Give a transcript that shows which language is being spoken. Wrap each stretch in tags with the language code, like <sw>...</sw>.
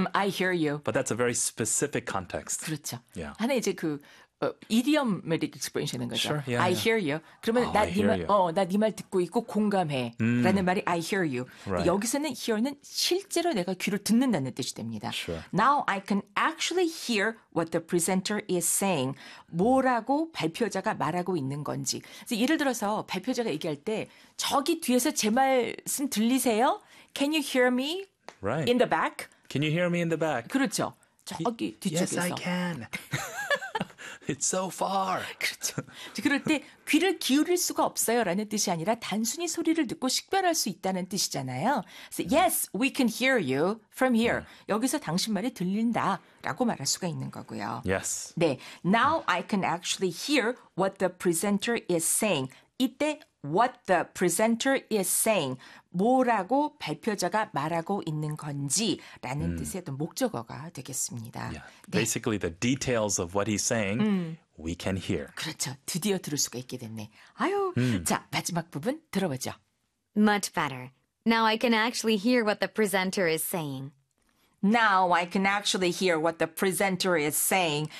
<en>I hear you. But that's a very specific context.</en> <ko>그렇죠.</ko> <en>Yeah.</en> <ko>하나 이제 그 idiomatic expression인 거죠.</ko> <en>Sure. Yeah, I hear you.</en> <ko>그러면 나 네 말, 어, 나 네 말 듣고 있고 공감해. 라는 말이</ko> <en>I hear you. Right.</en> <ko>여기서는 hear는 실제로 내가 귀를 듣는다는 뜻이 됩니다.</ko> <en>Sure. Now I can actually hear what the presenter is saying.</en> <ko>뭐라고 발표자가 말하고 있는 건지. 예를 들어서 발표자가 얘기할 때 저기 뒤에서 제 말씀 들리세요?</ko> <en>Can you hear me right. in the back? Can you hear me in the back?</en> <ko>그렇죠. 저기 뒤쪽에서.</ko> <en>Yes, I can. It's so far.</en> <ko>그렇죠. 그럴 때 귀를 기울일 수가 없어요 라는 뜻이 아니라 단순히 소리를 듣고 식별할 수 있다는 뜻이잖아요.</ko> <en>So, yes, we can hear you from here.</en> <ko>여기서 당신 말이 들린다 라고 말할 수가 있는 거고요.</ko> <en>Yes.</en> <ko>네.</ko> <en>Now I can actually hear what the presenter is saying.</en> <ko>이때</ko> <en>what the presenter is saying.</en> <ko>뭐라고 발표자가 말하고 있는 건지라는 뜻의 어떤 목적어가 되겠습니다.</ko> <en>Yeah. Basically, 네. the details of what he's saying, we can hear.</en> <ko>그렇죠. 드디어 들을 수가 있게 됐네. 아유, 자, 마지막 부분 들어보죠.</ko> <en>Much better. Now I can actually hear what the presenter is saying. Now I can actually hear what the presenter is saying.</en>